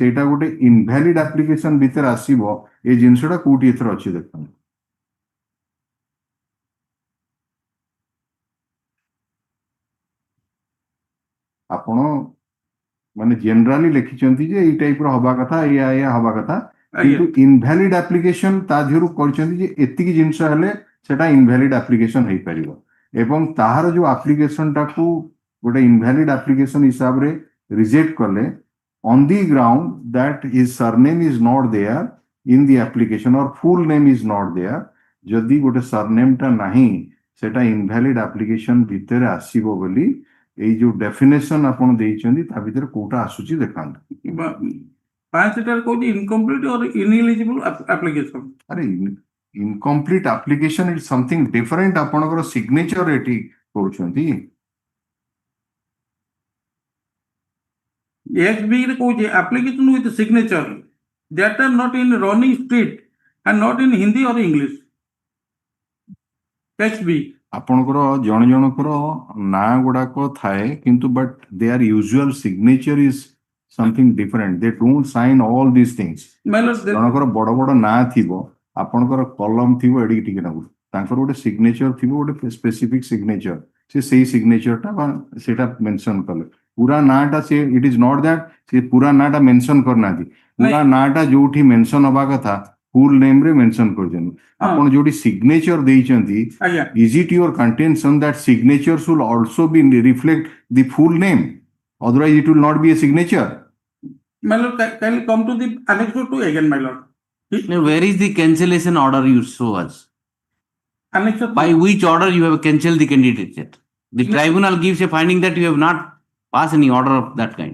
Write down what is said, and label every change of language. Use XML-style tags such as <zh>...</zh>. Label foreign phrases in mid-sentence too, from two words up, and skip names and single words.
<or>ସେଇଟା ଗୋଟେ</or> <en>invalid application</en> <or>ଭିତରେ ଆସିବ ଏ ଜିନିଷଟା କୋଉଠି ଏଥର ଅଛି ଦେଖନ୍ତୁ ଆପଣ ମାନେ ଜେନେରାଲି ଲେଖିଛନ୍ତି ଯେ ଏଇ ଟାଇପ ର ହବା କଥା ଏଇଆ ହବା କଥା କିନ୍ତୁ</or> <en>invalid application</en> <or>ତା ଦେହରୁ କହିଛନ୍ତି ଯେ ଏତିକି ଜିନିଷ ହେଲେ ସେଟା</or> <en>invalid application</en> <or>ହେଇପାରିବ ଏବଂ ତାହାର ଯୋଉ ଆପ୍ଲିକେସନ ଟାକୁ ଗୋଟେ</or> <en>invalid application</en> <or>ହିସାବରେ ରିଜେକ୍ଟ କଲେ</or> <en>on the ground that his surname is not there in the application or full name is not there</en> <or>ଯଦି ଗୋଟେ surname ଟା ନାହିଁ ସେଟା</or> <en>invalid application</en> <or>ଭିତରେ ଆସିବ ବୋଲି ଏଇ ଯୋଉ ଡେଫିନେସନ ଆପଣ ଦେଇଛନ୍ତି ତା ଭିତରେ କୋଉଟା ଆସୁଛି ଦେଖାନ୍ତୁ ପାଞ୍ଚଟାରେ କହୁଛି</or> <en>incomplete or ineligible application. ଆରେ incomplete application is something different ଆପଣଙ୍କର signature</en> <or>ଏଠି କରୁଛନ୍ତି</or> <en>XB</en> <or>ରେ କହୁଛି</or> <en>application with signature that are not in running street and not in Hindi or English. XB</en> <or>ଆପଣଙ୍କର ଜଣ ଜଣଙ୍କର ନାଁ ଗୁଡାକ ଥାଏ କିନ୍ତୁ</or> <en>but their usual signature is something different they don't sign all this things</en> <or>ଜଣଙ୍କର ବଡ ବଡ ନାଁ ଥିବ ଆପଣଙ୍କର କଲମ ଥିବ ଏଡିକି ଟିକେ ନାଗୁରୁ ତାଙ୍କର ଗୋଟେ ସିଗ୍ନେଚର ଥିବ ଗୋଟେ</or> <en>specific signature</en> <or>ସେ ସେଇ ସିଗ୍ନେଚରଟା ବା ସେଇଟା ମେନସନ କଲେ ପୁରା ନାଁଟା ସେ</or> <en>it is not that</en> <or>ସେ ପୁରା ନାଁଟା ମେନସନ କରିନାହାନ୍ତି ପୁରା ନାଁଟା ଯୋଉଠି ମେନସନ ହବା କଥା</or> <en>full name</en> <or>ରେ ମେନସନ କରିଛନ୍ତି ଆପଣ ଯୋଉଠି ସିଗ୍ନେଚର ଦେଇଛନ୍ତି ଆଜ୍ଞା</or> <en>is it your contention that signature should also be reflect the full name otherwise it will not be a signature my lord can you come to the annex 2 again my lord. Now, where is the cancellation order you show us? Annex By which order you have cancelled the candidature? The tribunal gives a finding that you have not passed any order of that kind.</en>